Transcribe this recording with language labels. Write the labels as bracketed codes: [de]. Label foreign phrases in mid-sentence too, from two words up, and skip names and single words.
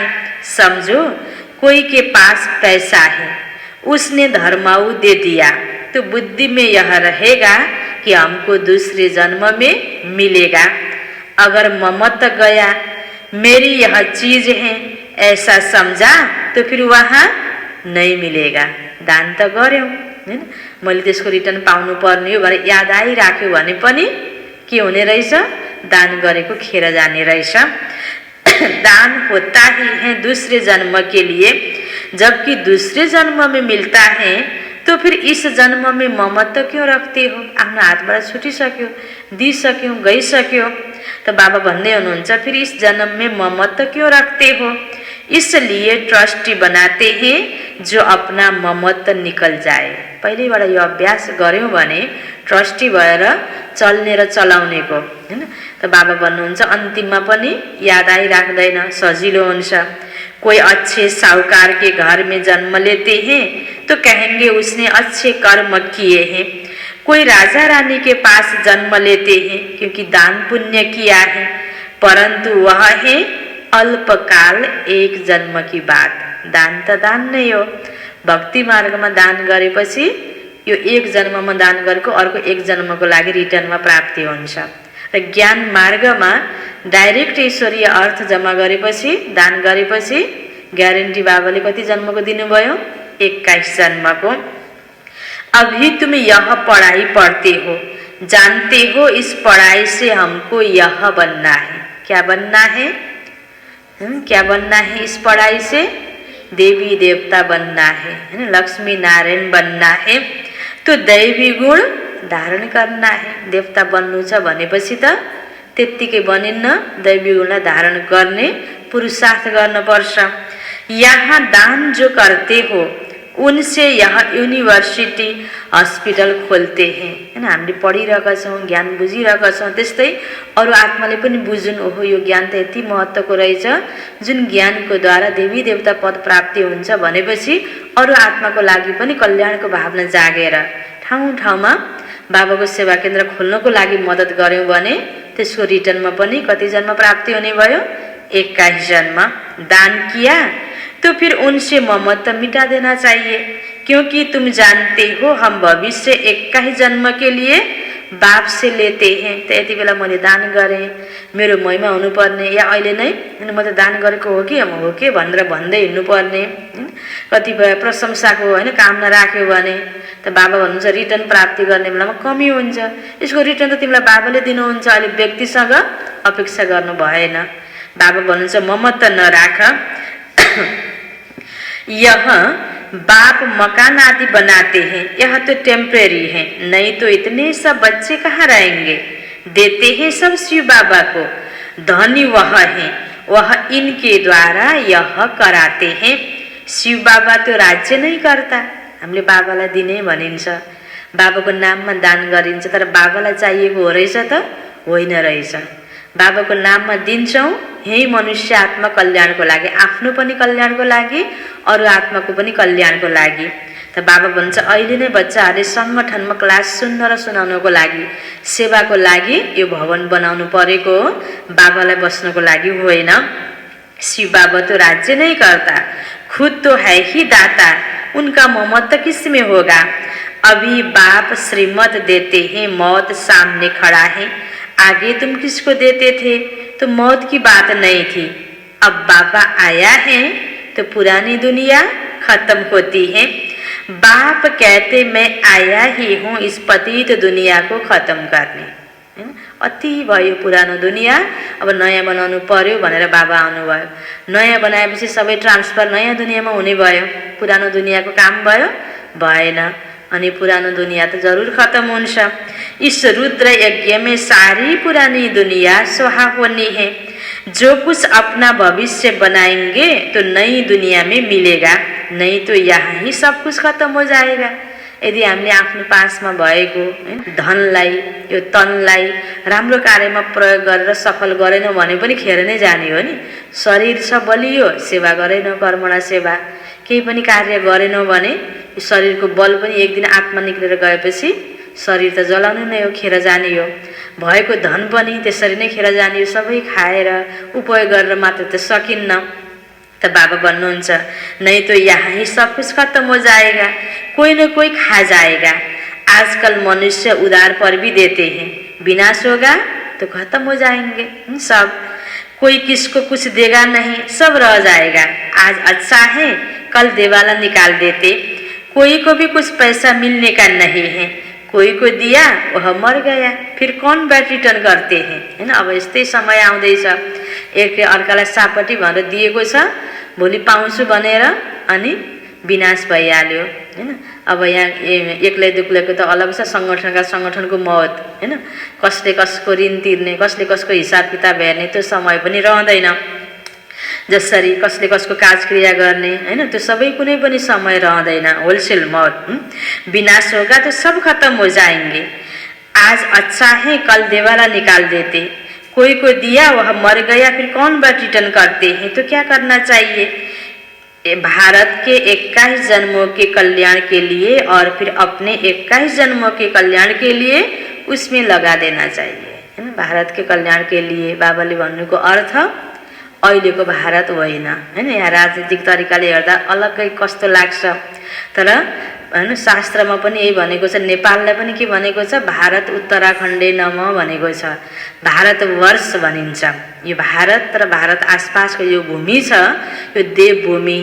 [hi] समझो, कोई के पास पैसा है, उसने धर्माऊ दे दिया, तो बुद्धि में यह रहेगा कि हमको दूसरे जन्म में मिलेगा। अगर ममत गया, मेरी यह चीज है ऐसा समझा, तो फिर वहाँ नहीं मिलेगा। [ne] दान त गर्यौं हैन, मैले त्यसको रिटर्न पाउनु पर्ने हो भनेर याद आइराख्यो भने पनि के हुने रहेछ, दान गरेको खेर जाने रहेछ। [hi] दान होता ही है दूसरे जन्म के लिए, जबकि दूसरे जन्म में मिलता है, तो फिर इस जन्म में ममत्व क्यों रखते हो? [ne] आफ्नो हातबाट छुटिसक्यो, दिइसक्यो, गइसक्यो। [hi] तो बाबा [ne] भन्दै हुनुहुन्छ [hi] फिर इस जन्म में ममत्व क्यों रखते हो? इसलिए ट्रस्टी बनाते हैं जो अपना ममत्व निकल जाए। [ne] पहिलेबाट यो अभ्यास गर्यौं भने ट्रस्टी भएर चल्ने र चलाउनेको हैन। त बाबा भन्नुहुन्छ अन्तिममा पनि याद आइराख्दैन, सजिलो हुन्छ। [hi] कोई अच्छे साहूकार के घर में जन्म लेते हैं तो कहेंगे उसने अच्छे कर्म किए हैं। कोई राजा रानी के पास जन्म लेते हैं क्योंकि दान पुण्य किया है, परंतु वह है अल्पकाल एक जन्म की बात। [ne] दान त दान नै हो। भक्ति मार्गमा दान गरेपछि यो एक जन्ममा दान गरेको अर्को एक जन्मको लागि रिटर्नमा प्राप्ति हुन्छ। र ज्ञान मार्गमा डाइरेक्ट ईश्वरीय अर्थ जम्मा गरेपछि दान गरेपछि ग्यारेन्टी बाबाले कति जन्मको दिनुभयो? 21 जन्मको। [hi] अभी तुम यह पढ़ाई पढ़ते हो, जानते हो इस पढ़ाई से हमको यह बनना है। क्या बनना है? क्या बनना है इस पढ़ाई से? देवी देवता बनना है, लक्ष्मी नारायण बनना है। तो दैवी गुण धारण करना है। [ne] देवता बन्नु छ भनेपछि त त्यत्तिकै बनिन्न, दैवी गुणलाई धारण गर्ने पुरुषार्थ गर्नुपर्छ। [hi] यहाँ दान जो करते हो उनसे यहाँ यूनिवर्सिटी हस्पिटल खोलते हैं, [ne] हैन। हामीले पढिरहेका छौँ, ज्ञान बुझिरहेका छौँ, त्यस्तै अरू आत्माले पनि बुझुन्, ओहो यो ज्ञान त यति महत्त्वको रहेछ, जुन ज्ञानको द्वारा देवी देवता पद प्राप्ति हुन्छ भनेपछि अरू आत्माको लागि पनि कल्याणको भावना जागेर ठाउँ ठाउँमा बाबाको सेवा केन्द्र खोल्नको लागि मद्दत गर्यौं भने त्यसको रिटर्नमा पनि कति जन्म प्राप्ति हुने भयो? 21 जन्म। [hi] दान किया तो फिर उनसे ममत्व मिटा देना चाहिए, क्योंकि तुम जानते हो हम भविष्य 21 जन्म के लिए बाप से लेते हैं। [ne] तो यति बेला मैले दान गरेँ, मेरो महिमा हुनुपर्ने, या अहिले नै म त दान गरेको हो कि हो के भनेर भन्दै हिँड्नुपर्ने। कतिपय प्रशंसाको हैन कामना राख्यो भने त बाबा भन्नुहुन्छ रिटर्न प्राप्ति गर्ने बेलामा कमी हुन्छ। यसको रिटर्न त तिमीलाई बाबाले दिनुहुन्छ, अहिले व्यक्तिसँग अपेक्षा गर्नु भएन। बाबा भन्नुहुन्छ ममत्व नराख। [hi] यह बाप मकान आदि बनाते हैं, यह तो टेम्परेरी है, नहीं तो इतने सब बच्चे कहाँ रहेंगे। देते हैं सब शिव बाबा को, धनी वह है, वह इनके द्वारा यह कराते हैं। शिव बाबा तो राज्य नहीं करता, [ne] हामीले बाबालाई दिने भनिन्छ, बाबाको नाममा दान गरिन्छ, तर बाबालाई चाहिएको हो रहेछ त होइन रहेछ। बाबाको नाममा दिन्छौँ यही मनुष्य आत्मा कल्याणको लागि, आफ्नो पनि कल्याणको लागि, अरू आत्माको पनि कल्याणको लागि। त बाबा भन्छ अहिले नै बच्चाहरूले सङ्गठनमा क्लास सुन्न र सुनाउनको लागि, सेवाको लागि यो भवन बनाउनु परेको हो, बाबालाई बस्नको लागि होइन। [hi] शिव बाबा तो राज्य नहीं करता, खुद तो है ही दाता, उनका ममत्व किसमें होगा। अभी बाप श्रीमत देते हैं, मौत सामने खड़ा है, आगे तुम किसको देते थे तो मौत की बात नहीं थी। अब बाबा आया है तो पुरानी दुनिया खत्म होती है। बाप कहते मैं आया ही हूँ इस पतित दुनिया को खत्म करने। [ne] अति भयो पुरानो दुनिया, अब नयाँ बनाउनु पर्यो भनेर बाबा आउनुभयो। नयाँ बनाएपछि सबै ट्रान्सफर नयाँ दुनियाँमा हुने भयो, पुरानो दुनियाँको काम भयो भएन, अनि पुरानो दुनिया [hi] तो जरूर [ne] खत्म हुन्छ। [hi] इस रुद्र यज्ञ में सारी पुरानी दुनिया स्वाहा होनी है। जो कुछ अपना भविष्य बनाएंगे तो नई दुनिया में मिलेगा, नहीं तो यहाँ ही सब कुछ खत्म हो जाएगा। [ne] यदि हामीले आफ्नो पासमा भएको धनलाई, यो तनलाई राम्रो कार्यमा प्रयोग गरेर सफल गरेनौँ भने पनि खेर नै जाने हो नि। शरीर छ बलियो, सेवा गरेनौँ, कर्मणा सेवा केही पनि कार्य गरेनौँ भने शरीरको बल पनि एक दिन आत्मा निक्लेर गएपछि शरीर त जलाउनु नै हो, खेर जाने हो। भएको धन पनि त्यसरी नै खेर जाने हो, सबै खाएर उपयोग गरेर मात्र त सकिन्न। त बाबा भन्नुहुन्छ [hi] नहीं तो यहाँ ही सब कुछ खत्म हो जाएगा, कोई न कोई खा जाएगा। आजकल मनुष्य उधार पर भी देते हैं, विनाश होगा तो खत्म हो जाएंगे सब, कोई किसको कुछ देगा नहीं, सब रह जाएगा। आज अच्छा है कल देवाला निकाल देते, कोई को भी कुछ पैसा मिलने का नहीं है, कोई को दिया वह मर गया, फिर कौन बैट रिटर्न करते हैं, [ne] हैन। अब यस्तै समय आउँदैछ, एक अर्कालाई सापटी भनेर दिएको छ, भोलि पाउँछु भनेर अनि विनाश भइहाल्यो, हैन। अब यहाँ एक्लै दुक्लैको त अलग छ, सङ्गठनको मौत, हैन। कसले कसको ऋण तिर्ने, कसले कसको हिसाब किताब हेर्ने त्यो समय पनि रहँदैन। जसरी कसले कसको काजक्रिया गर्ने, हैन, त्यो सबै कुनै पनि समय रहँदैन, होलसेल मौत। [hi] विनाश होगा तो सब खत्म हो जाएंगे। आज अच्छा है कल देवाला निकाल देते, कोई को दिया वह मर गया, फिर कौन बात रिटर्न करते हैं। तो क्या करना चाहिए, भारत के 21 जन्मों के कल्याण के लिए और फिर अपने 21 जन्मों के कल्याण के लिए उसमें लगा देना चाहिए, है ना। [ne] भारत के कल्याण के लिए बाबाले भन्नुको अर्थ अहिलेको भारत होइन, हैन। यहाँ राजनीतिक तरिकाले हेर्दा अलग्गै कस्तो लाग्छ, तर हैन शास्त्रमा पनि यही भनेको छ। नेपाललाई पनि के भनेको छ? भारत उत्तराखण्डे नम भनेको छ। भारतवर्ष भनिन्छ यो भारत र भारत आसपासको यो भूमि छ, यो देवभूमि।